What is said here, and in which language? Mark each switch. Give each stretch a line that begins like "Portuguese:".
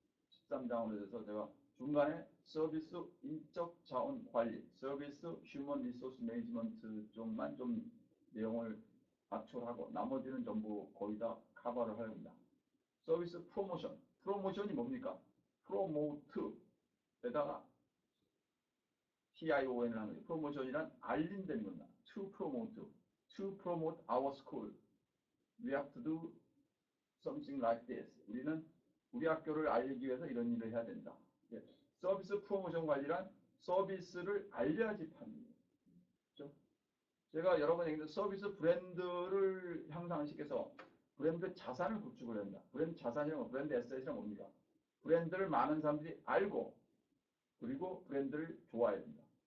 Korean: 13장으로 돼서 제가 중간에 서비스 인적 자원 관리, 서비스 휴먼 리소스 매니지먼트 쪽만 좀 내용을 압축하고 나머지는 전부 거의 다 커버를 하렵니다. 서비스 프로모션. 프로모션이 뭡니까? 프로모트에다가 TION을 하는 거예요. 프로모션이란 알린다는 겁니다.
English: To promote our school. We have to do something like this.
Korean: 우리는 우리 학교를 알리기 위해서 이런 일을 해야 된다. 서비스 프로모션 관리란 서비스를 알려야지 팝니다. 그렇죠? 제가 여러 번 얘기했는데 서비스 브랜드를 향상시켜서 브랜드 자산을 구축을 한다. 브랜드 자산이란 브랜드 에셋이란 뭡니까? 브랜드를 많은 사람들이 알고 그리고 브랜드를 좋아해야 된다.